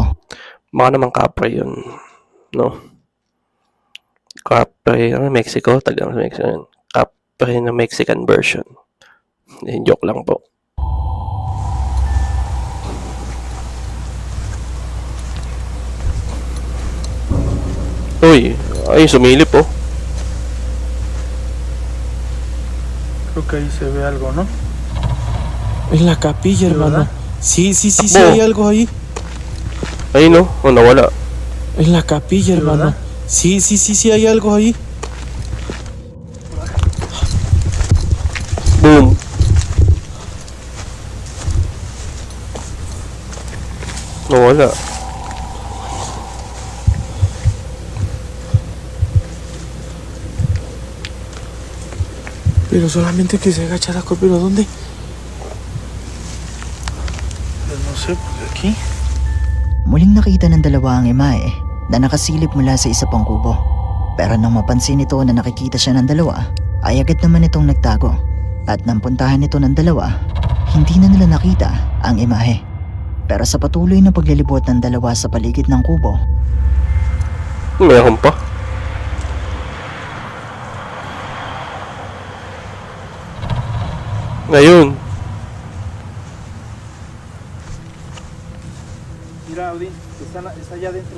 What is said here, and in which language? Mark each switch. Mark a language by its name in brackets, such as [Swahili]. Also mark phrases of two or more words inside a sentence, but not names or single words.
[Filipino] Baka naman kapre yun. No? Kapre, Mexico? Tagang Mexico yun. Kapre na Mexican version. Joke lang po. Uy, ay sumilip oh. [Spanish] Creo que ahí se ve algo, ¿no? En la capilla, hermano. Sí, sí [Filipino] Takbo. [Spanish] hay algo ahí. [Filipino] Ay no, nawala. [Spanish] En la capilla, hermano. Sí, hay algo ahí. [Filipino] Boom. Nawala. [Spanish] Pero solamente que se agacha la cor, ¿pero dónde? Pues no sé, pues aquí. [Filipino] Muling nakita ng dalawa ang imahe na nakasilip mula sa isa pang kubo. Pero nang mapansin nito na nakikita siya ng dalawa, ay agad naman itong nagtago. At nang puntahan nito ng dalawa, hindi na nila nakita ang imahe. Pero sa patuloy na paglilibot ng dalawa sa paligid ng kubo, Meron pa. Ngayon. [Spanish] Mira, Odín, está allá adentro.